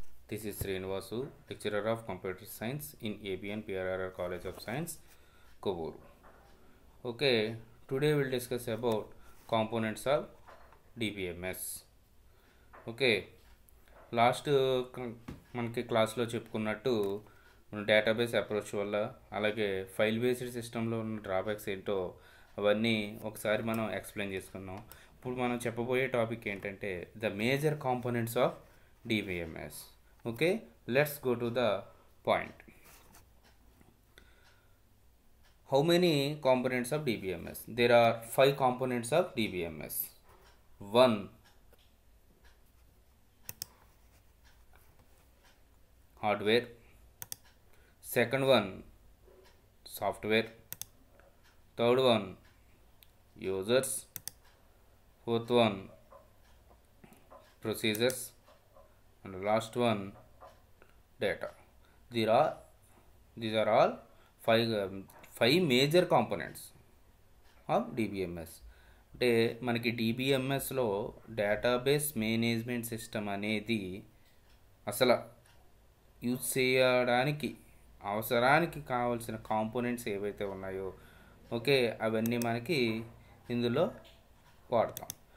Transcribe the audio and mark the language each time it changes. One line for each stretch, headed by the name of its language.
English: This is Srinivasu, lecturer of Computer Science in ABN PRRR College of Science, Kovuru. Okay, today we'll discuss about components of DBMS.
Telugu: Okay, last మనకి క్లాస్లో చెప్పుకున్నట్టు database approach వల్ల అలాగే file based సిస్టంలో ఉన్న drawbacks ఏంటో అవన్నీ ఒకసారి మనం ఎక్స్ప్లెయిన్ చేసుకున్నాం. ఇప్పుడు మనం చెప్పబోయే టాపిక్ ఏంటంటే
English: The major components of DBMS. Okay, let's go to the point. How many components of DBMS? There are 5 components of DBMS. 1. Hardware. Second one, software. Third one, users. Fourth one, procedures. And the last one, data. These are all five major components of DBMS.
Telugu: అంటే మనకి DBMSలో database management system అనేది అసలు use చేయడానికి అవసరానికి కావాల్సిన components ఏవైతే ఉన్నాయో okay అవన్నీ మనకి ఇందులో వాడతాం.